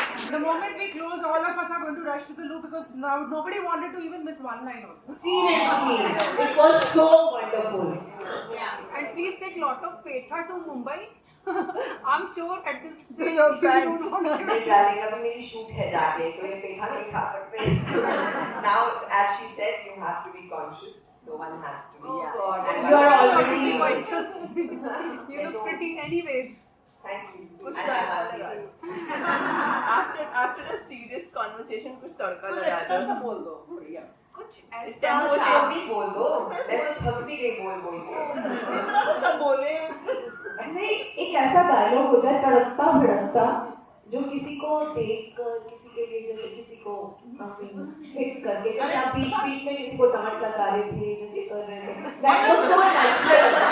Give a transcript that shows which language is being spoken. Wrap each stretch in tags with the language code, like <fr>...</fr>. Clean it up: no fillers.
<en>The moment we close, all of us are going to rush to the loo because now nobody wanted to even miss one line also. Seriously, it was so wonderful. Yeah, and please take lot of petha to Mumbai. I'm sure at this stage of friends.</en> <hi>नहीं डालेंगे, अभी मेरी shoot है जाके, तो ये पेठा नहीं खा सकते।</hi> <en>Now, as she said, you have to be conscious, so one has to be. Oh God, and you are already conscious. You look pretty anyways. Thank you.</en> <hi>कुछ</hi> <en>And I'm happy. after a serious conversation</en> <hi>कुछ तड़का लगा अच्छा सा बोल दो बढ़िया, कुछ ऐसा कुछ आप भी बोल दो, मैं तो थक भी गई बोल के। सब बोले नहीं, एक ऐसा डायलॉग हो जाए तड़कता भड़कता, जो किसी को देख कर, किसी के लिए, जैसे किसी को हिट करके, जैसे आप बीच बीच में किसी को डांट लगा रहे थे, जैसे कर रहे थे,</hi> <en>That was so natural.</en>